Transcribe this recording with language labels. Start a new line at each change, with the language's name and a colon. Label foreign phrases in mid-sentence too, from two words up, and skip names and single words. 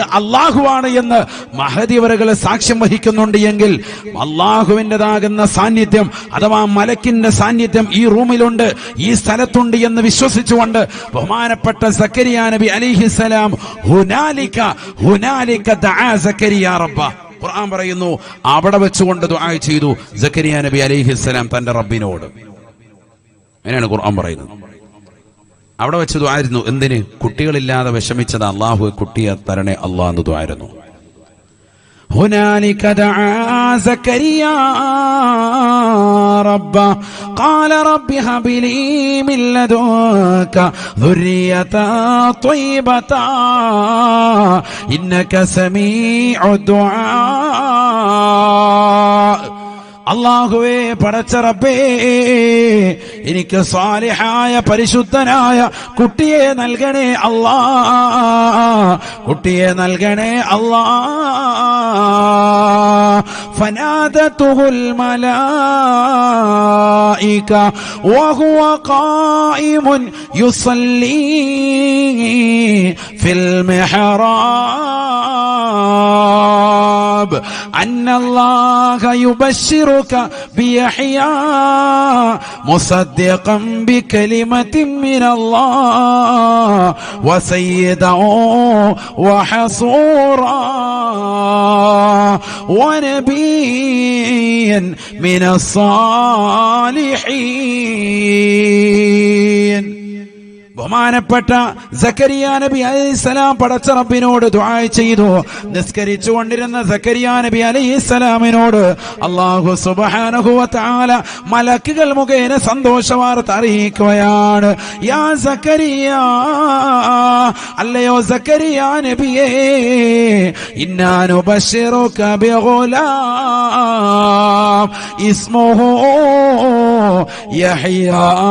Malayalam: അള്ളാഹുവാണ് എന്ന് മഹദിവറുകൾ സാക്ഷ്യം വഹിക്കുന്നുണ്ട് എങ്കിൽ അള്ളാഹുവിൻ്റെതാകുന്ന സാന്നിധ്യം അഥവാ മലക്കിന്റെ സാന്നിധ്യം ഈ റൂമിലുണ്ട്, ഈ സ്ഥലത്തുണ്ട് എന്ന് വിശ്വസിച്ചുകൊണ്ട് ബഹുമാനപ്പെട്ട സക്കരിയ നബി അലൈഹിസ്സലാം
Arabic: هنالك دعا زكريا ربه,
Malayalam: ഖുർആൻ പറയുന്നു അവിടെ വെച്ചുകൊണ്ട് ദുആ ചെയ്തു സക്കരിയ നബി അലൈഹിസ്സലാം തന്റെ റബ്ബിനോട്. അങ്ങനെയാണ് ഖുർആൻ പറയുന്നത്. അവിടെ വെച്ച് ദുആ ആയിരുന്നു. എന്തിന്? കുട്ടികളില്ലാതെ വിഷമിച്ചത് അള്ളാഹു കുട്ടിയെ തരണേ അള്ളാഹ് എന്ന് ദുആ ആയിരുന്നു.
Arabic: هنالك دعا زكريا ربه قال رب هب لي من لدنك ذرية طيبة إنك سميع الدعاء.
Malayalam: അല്ലാഹുവേ, പടച്ച റബ്ബേ, എനിക്ക് സാലിഹായ പരിശുദ്ധനായ കുട്ടിയെ നൽകണേ അല്ലാ, കുട്ടിയെ നൽകണേ അല്ലാ.
Arabic: فنادته الملائكة وهو قائم يصلي في المحراب أن الله يبشر بيحيى مصدقا بكلمة من الله وسيدا وحصورا ونبيا من الصالحين.
Malayalam: ബഹുമാനപ്പെട്ട സക്കരിയ നബി അലൈഹിസ്സലാം പടച്ച റബ്ബിനോട് ദുആ ചെയ്തു. നിസ്കരിച്ചു കൊണ്ടിരുന്ന സക്കരിയ നബി അലൈഹിസ്സലാമിനോട് അല്ലാഹു
Arabic: سبحانه وتعالى
Malayalam: മലക്കുകൾ മുഖേന സന്തോഷവാർത്ത അറിയിക്കുകയാണ്.
Arabic: يا زكريا,
Malayalam: അല്ലയോ സക്കരിയ നബിയേ,
Arabic: إنا نبشرك بغلام اسمه يحيى.